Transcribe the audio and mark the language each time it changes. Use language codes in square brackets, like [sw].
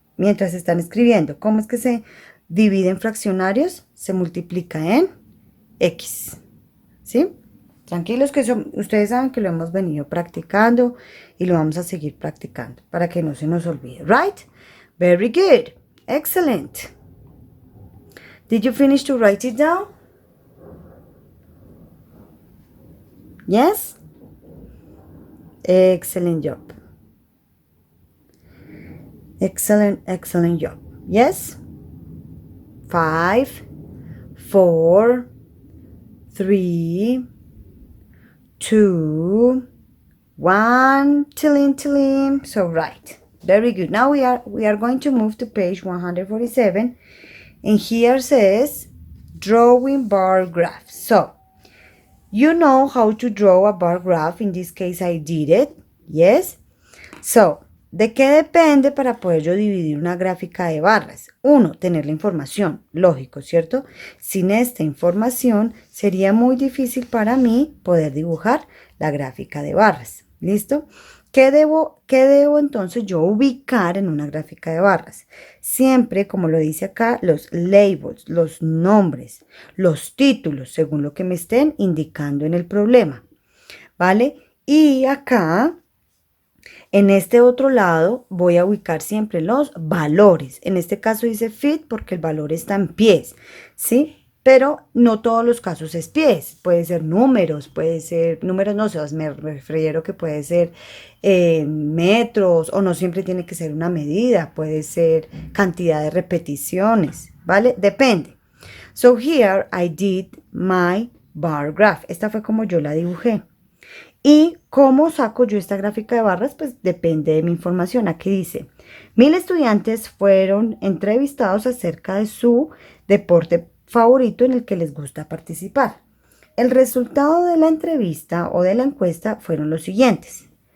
[es] Mientras están escribiendo, ¿cómo es que se divide en fraccionarios? Se multiplica en X. ¿Sí? Tranquilos que ustedes saben que lo hemos venido practicando y lo vamos a seguir practicando para que no se nos olvide. [en] Right? Very good. Excellent. Did you finish to write it down? Yes? Excellent job. Excellent, excellent job. Yes? 5, 4, 3, 2, 1, tiling. So right. Very good. Now we are going to move to page 147. And here says drawing bar graph. So you know how to draw a bar graph. In this case I did it. Yes. [es] So, ¿de qué depende para poder yo dividir una gráfica de barras? Uno, tener la información. Lógico, ¿cierto? Sin esta información sería muy difícil para mí poder dibujar la gráfica de barras. ¿Listo? ¿Qué debo entonces yo ubicar en una gráfica de barras? Siempre, como lo dice acá, los labels, los nombres, los títulos, según lo que me estén indicando en el problema. ¿Vale? Y acá, en este otro lado, voy a ubicar siempre los valores. En este caso dice feet porque el valor está en pies, ¿sí? Pero no todos los casos es pies. Puede ser números, no sé, me refiero que puede ser metros o no siempre tiene que ser una medida. Puede ser cantidad de repeticiones, ¿vale? Depende. [en] So here I did my bar graph. [es] Esta fue como yo la dibujé. ¿Y cómo saco yo esta gráfica de barras? Pues depende de mi información. Aquí dice, 1000 estudiantes fueron entrevistados acerca de su deporte favorito en el que les gusta participar. El resultado de la entrevista o de la encuesta fueron los siguientes.